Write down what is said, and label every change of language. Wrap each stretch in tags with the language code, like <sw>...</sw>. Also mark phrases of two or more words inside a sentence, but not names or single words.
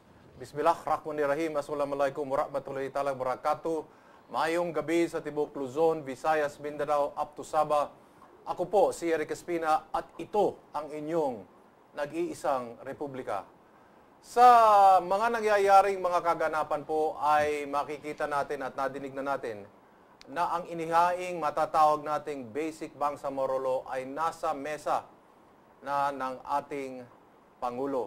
<ar>بسم الله الرحمن الرحيم. السلام عليكم ورحمة الله تعالى وبركاته.</ar> <tl>Mayong gabi sa Tibok Luzon, Visayas, Mindanao,</tl> <en>up to Sabah.</en> <tl>Ako po si Eric Espina at ito ang inyong nag-iisang republika. Sa mga nangyayaring mga kaganapan po ay makikita natin at nadinig na natin na ang inihaing matatawag nating basic Bangsamoro Law ay nasa mesa na ng ating Pangulo.</tl>